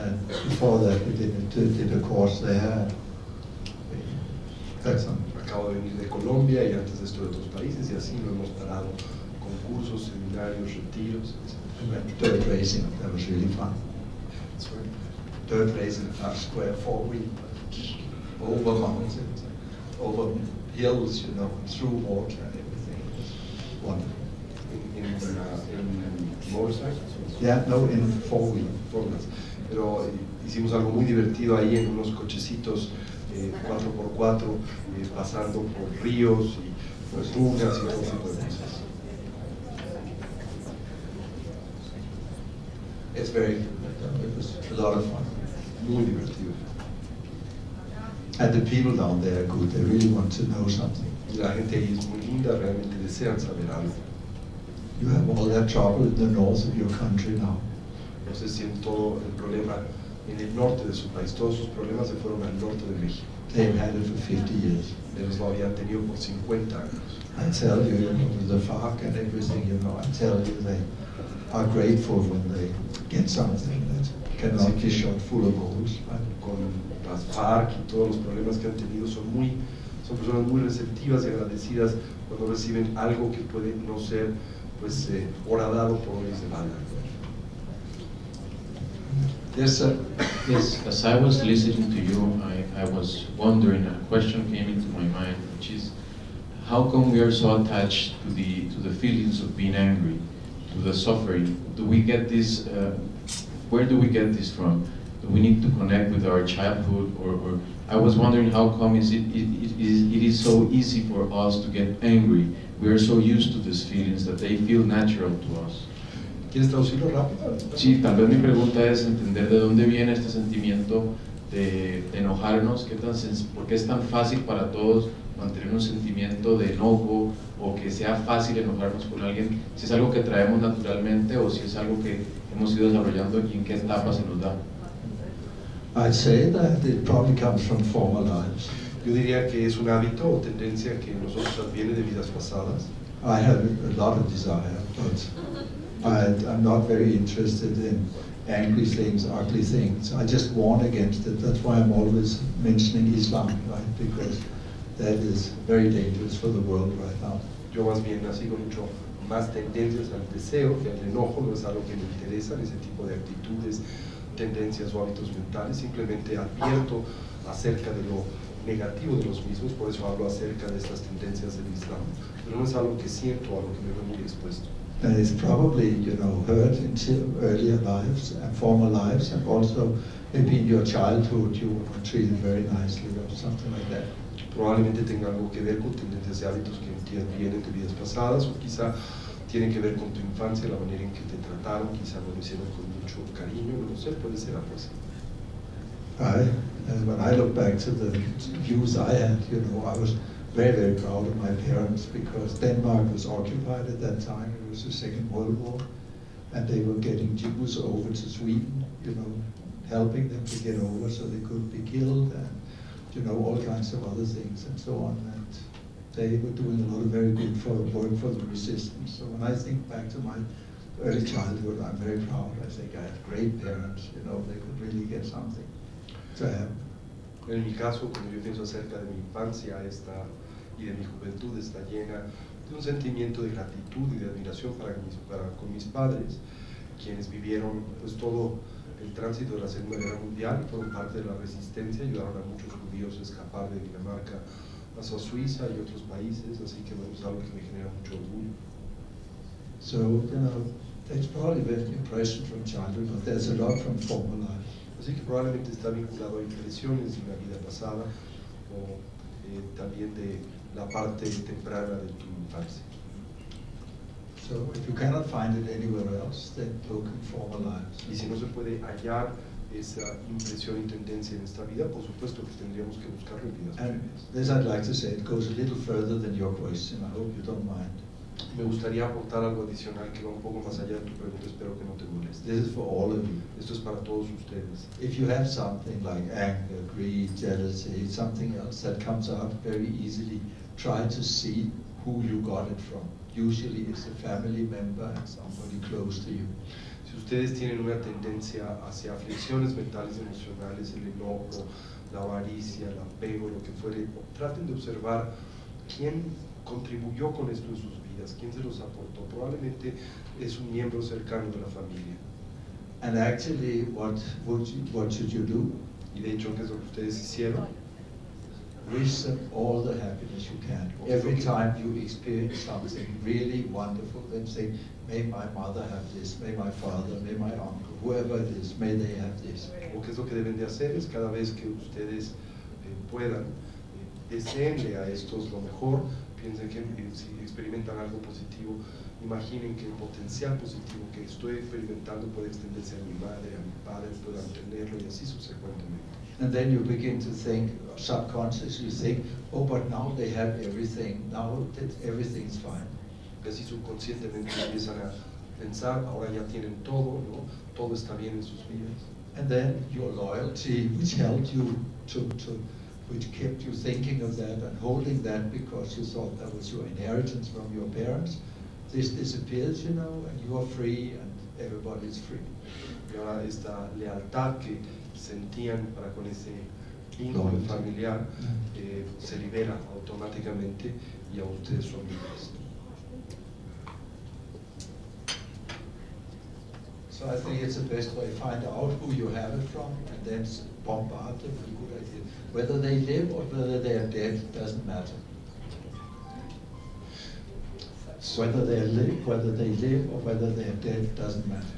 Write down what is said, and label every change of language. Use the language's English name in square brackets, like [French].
[English] And before that we did a course there. That's some [Spanish] Acabo de venir de Colombia y antes de esto de otros países, y así no hemos parado con cursos, seminarios, retiros. [English] we went dirt racing, that was really fun. Sorry. Dirt racing, square 4-wheel, over mountains, over hills, you know, through water and everything. It was wonderful. [Spanish] En motorcycles. [English] Yeah, no, in 4-wheel. [Spanish] Formas. Pero hicimos algo muy divertido ahí en unos cochecitos 4x4, pasando por ríos y por dunas y todo tipo de cosas. [English] It was a lot of fun. [Spanish] Muy divertido. [English] And the people down there are good, they really want to know something. [Spanish] Y la gente ahí es muy linda, realmente desean saber algo. [English] You have all that trouble in the north of your country now. [Spanish] No sé si en todo el problema en el norte de su país, todos sus problemas se fueron al norte de México. [English] They've had it for 50 years. [Spanish] Ellos lo habían tenido por 50 años. [English] I tell you, you know, with the FARC and everything, you know, I tell you, they are grateful when they get something that cannot be shot full of holes. Right? [Spanish] Con las FARC y todos los problemas que han tenido, son personas muy receptivas y agradecidas cuando reciben algo que puede no ser pues horadado por hombres de bala. [English] Yes, sir. Yes, as I was listening to you, I was wondering, a question came into my mind, which is, how come we are so attached to the feelings of being angry, to the suffering? Do we get this, where do we get this from? Do we need to connect with our childhood, or I was wondering how come it is so easy for us to get angry? We are so used to these feelings that they feel natural to us. [Spanish] ¿Quieres traducirlo rápido? Sí, tal vez mi pregunta es entender de dónde viene este sentimiento de enojarnos, por qué es tan fácil para todos mantener un sentimiento de enojo, o que sea fácil enojarnos con alguien, si es algo que traemos naturalmente o si es algo que hemos ido desarrollando y en qué etapa se nos da. [English] I'd say that it probably comes from former lives. [Spanish] Yo diría que es un hábito o tendencia que nosotros adviene de vidas pasadas. [English] I have a lot of desire, but I'm not very interested in angry things, ugly things. I just warn against it. That's why I'm always mentioning Islam, right? Because that is very dangerous for the world right now. [Spanish] Yo más bien nací con mucho más tendencias al deseo que al enojo, no es algo que me interesa, ese tipo de actitudes, tendencias o hábitos mentales. Simplemente advierto acerca de lo negativo de los mismos, por eso hablo acerca de estas tendencias del Islam, pero no es algo que siento, algo que me veo muy expuesto. [English] that is probably, you know, hurt in earlier lives and former lives, and also maybe in your childhood you were not treated very nicely or something like that. [Spanish] Probablemente tenga algo que ver con tendencias y hábitos que vienen de vidas pasadas, o quizá tiene que ver con tu infancia, la manera en que te trataron, quizá no lo hicieron con mucho cariño, no sé, puede ser algo así. [English] When I look back to the views I had, you know, I was very, very proud of my parents, because Denmark was occupied at that time. It was the Second World War, and they were getting Jews over to Sweden, you know, helping them to get over so they couldn't be killed, and, you know, all kinds of other things and so on. And they were doing a lot of very good work for the resistance. So when I think back to my early childhood, I'm very proud. I think I had great parents, you know, they could really get something to happen. [Spanish] En mi caso, cuando yo pienso acerca de mi infancia y de mi juventud, está llena de un sentimiento de gratitud y de admiración con mis padres, quienes vivieron pues todo el tránsito de la Segunda Guerra Mundial, fueron parte de la resistencia, ayudaron a muchos judíos a escapar de Dinamarca hacia Suiza y otros países, así que bueno, es algo que me genera mucho orgullo. [English] So, you know, that's probably been impression from childhood, but there's a lot from former life. [Spanish] Así que probablemente está vinculado a impresiones de una vida pasada o también de la parte temprana de tu infancia. [English] So if you cannot find it anywhere else, then look in former lives. [Spanish] Y si no se puede hallar esa impresión y tendencia en esta vida, por supuesto que tendríamos que buscarlo en vidas [English] And [Spanish] previas. [English] this I'd like to say, it goes a little further than your question. I hope you don't mind. [Spanish] Me gustaría aportar algo adicional que va un poco más allá de tu pregunta, espero que no te moleste. [English] This is for all of you. [Spanish] Esto es para todos ustedes. [English] If you have something like anger, greed, jealousy, something else that comes out very easily, try to see who you got it from. Usually it's a family member and somebody close to you. [Spanish] Si ustedes tienen una tendencia hacia aflicciones mentales y emocionales, el enojo, la avaricia, el apego, lo que fuere, traten de observar quién contribuyó con esto en sus vidas, quién se los aportó. Probablemente es un miembro cercano de la familia. [English] And actually, what should you do? [Spanish] Y de hecho, ¿qué es lo que ustedes hicieron? [English] Wish them all the happiness you can. Every time you experience something really wonderful, then say, may my mother have this, may my father, may my uncle, whoever it is, may they have this. [Spanish] O qué es lo que deben de hacer es cada vez que ustedes puedan, deseenle a estos lo mejor, piensen que si experimentan algo positivo, imaginen que el potencial positivo que estoy experimentando puede extenderse a mi madre, a mi padre, puedan tenerlo y así sucesivamente. [English] And then you begin to think, subconsciously think, oh, but now they have everything, now that everything's fine. [Spanish] Y así subconscientemente empiezan a pensar, ahora ya tienen todo, ¿no? Todo está bien en sus vidas. [English] And then your loyalty, which held you which kept you thinking of that and holding that because you thought that was your inheritance from your parents, this disappears, you know, and you are free and everybody's free. [Spanish] Y ahora esta lealtad que sentían para con ese vínculo familiar se libera automáticamente y a ustedes son libres. [English] So I think it's the best way, find out who you have it from and then bombard them with good ideas. Whether they live or whether they are dead doesn't matter. Whether they live or whether they are dead doesn't matter.